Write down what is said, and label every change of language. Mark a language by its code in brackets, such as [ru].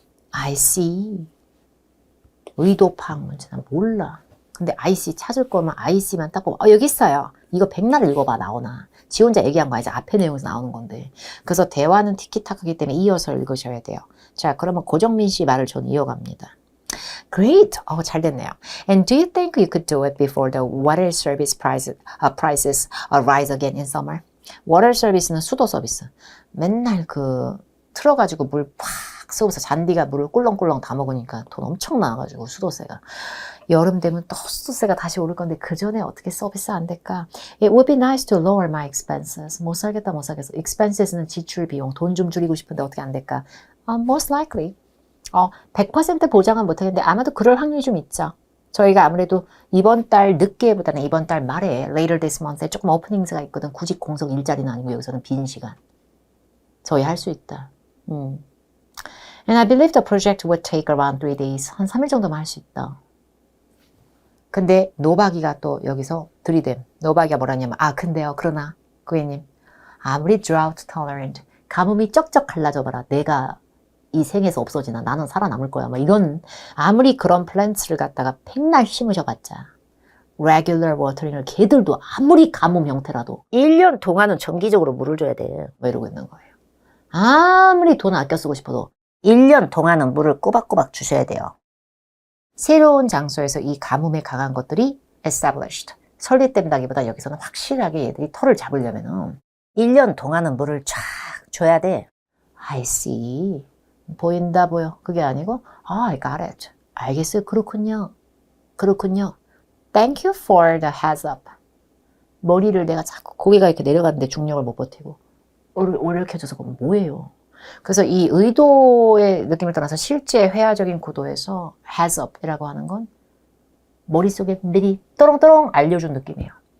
[en] I see. [ko] 의도 파악 문제는 몰라. 근데 I see 찾을 거면 I see만 딱 보면 여기 있어요. 이거 백날 읽어봐 나오나. 지 혼자 얘기한 거 아니지. 앞에 내용에서 나오는 건데. 그래서 대화는 티키타카기 때문에 이어서 읽으셔야 돼요. 자, 그러면 고정민 씨 말을 전 이어갑니다. [en] Great. [ko] 잘 됐네요. [en] And do you think you could do it before the water service prices rise again in summer? [ko] water service는 수도 서비스. 맨날 틀어가지고 물 팍 쏘면서 잔디가 물을 꿀렁꿀렁 다 먹으니까 돈 엄청 나와가지고 수도세가. 여름 되면 또 수도세가 다시 오를 건데 그 전에 어떻게 서비스 안 될까? [en] It would be nice to lower my expenses. [ko] 못 살겠다. expenses는 지출 비용. 돈 좀 줄이고 싶은데 어떻게 안 될까? [en] Most likely. [ko] 100% 보장은 못하겠는데 아마도 그럴 확률이 좀 있죠. 저희가 아무래도 이번 달 늦게보다는 이번 달 말에 [en] later this month [ko] 에 조금 오프닝스가 있거든. 구직 공석 일자리는 아니고 여기서는 빈 시간. 저희 할 수 있다. [en] And I believe the project would take around 3 days. [ko] 한 3일 정도만 할 수 있다. 근데 노박이가 또 여기서 들이댐. 노박이가 뭐라냐면 근데요. 그러나 고객님 아무리 drought tolerant 가뭄이 쩍쩍 갈라져봐라. 내가 이 생에서 없어지나 나는 살아남을 거야. 뭐 이런 아무리 그런 플랜트를 갖다가 백날 심으셔봤자 regular watering을 걔들도 아무리 가뭄 형태라도 1년 동안은 정기적으로 물을 줘야 돼. 뭐 이러고 있는 거예요. 아무리 돈 아껴 쓰고 싶어도 1년 동안은 물을 꼬박꼬박 주셔야 돼요. 새로운 장소에서 이 가뭄에 강한 것들이 established, 설립된다기보다 여기서는 확실하게 얘들이 털을 잡으려면 1년 동안은 물을 쫙 줘야 돼. [en] I see. [ko] 보인다 보여. 그게 아니고 [en] I got it. [ko] 알겠어요. 그렇군요. [en] Thank you for the heads up. [ko] 머리를 내가 자꾸 고개가 이렇게 내려가는데 중력을 못 버티고 오력해줘서 그럼 뭐예요? 그래서 이 의도의 느낌을 떠나서 실제 회화적인 구도에서 heads up이라고 하는 건 머릿속에 미리 또롱또롱 알려준 느낌이에요.